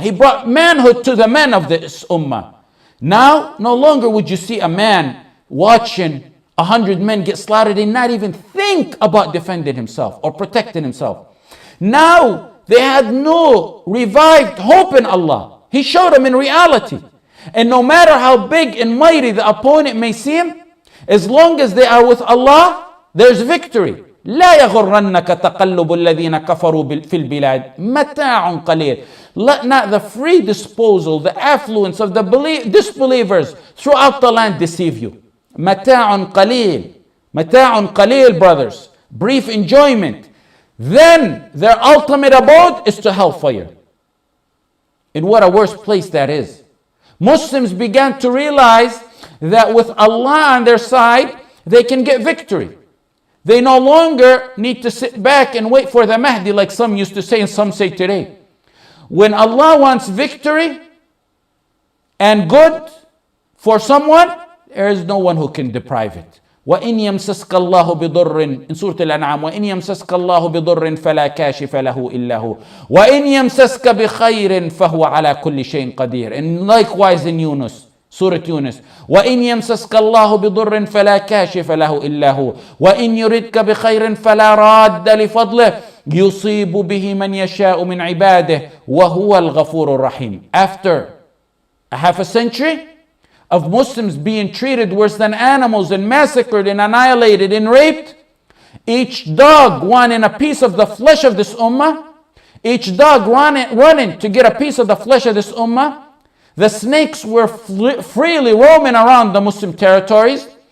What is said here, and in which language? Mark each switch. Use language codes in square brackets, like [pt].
[en] He brought manhood to the men of this ummah. Now, no longer would you see a man watching 100 men get slaughtered and not even think about defending himself or protecting himself. Now, they had no revived hope in Allah. He showed them in reality. And no matter how big and mighty the opponent may seem, as long as they are with Allah, there's victory. [ar] لا يغرنك تقلب الذين كفروا في البلاد متاع قليل. [en] Let not the free disposal, the affluence of the disbelievers throughout the land deceive you. [ar] متاع قليل. متاع قليل, [en] brothers. Brief enjoyment. Then their ultimate abode is to hellfire. And what a worse place that is. Muslims began to realize that with Allah on their side, they can get victory. They no longer need to sit back and wait for the Mahdi like some used to say and some say today. When Allah wants victory and good for someone, there is no one who can deprive it. [ar] وَإِنْ يَمْسَسْكَ اللَّهُ بِضُرٍّ [en] in Surah Al-An'am, [ar] وَإِنْ يَمْسَسْكَ اللَّهُ بِضُرٍّ فَلَا كَاشِفَ لَهُ إِلَّا هُ وَإِنْ يَمْسَسْكَ بِخَيْرٍ فَهُوَ عَلَى كُلِّ شَيْءٍ قَدِيرٌ. [en] And likewise in Yunus, Surah Yunus, [ar] وَإِنْ يَمْسَسْكَ اللَّهُ بِضُرٍّ فَلَا كَاشِفَ لَهُ إِلَّا هُ وَإِنْ يُرِدْكَ بِخَيْرٍ فَلَا رَادَّ لِفَضْلِهِ يُصِيبُ بِهِ مَنْ يَشَاءُ مِنْ عِبَادِهِ وَهُوَ الْغَفُورُ الرَّحِيمُ. [en] After a half a century of Muslims being treated worse than animals and massacred and annihilated and raped, each dog wanting a piece of the flesh of this ummah, each dog running to get a piece of the flesh of this ummah, the snakes were freely roaming around the Muslim territories.